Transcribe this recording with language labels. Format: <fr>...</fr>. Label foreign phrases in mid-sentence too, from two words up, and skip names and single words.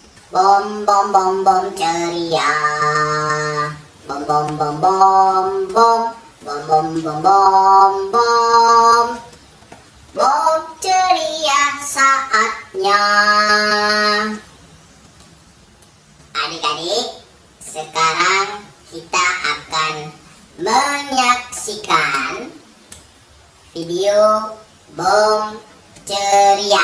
<id>Bom bom bom bom ceria. Bom bom bom bom bom. Bom bom bom bom bom. Bom ceria saatnya. Adik-adik, sekarang kita akan menyaksikan video bom ceria.</id>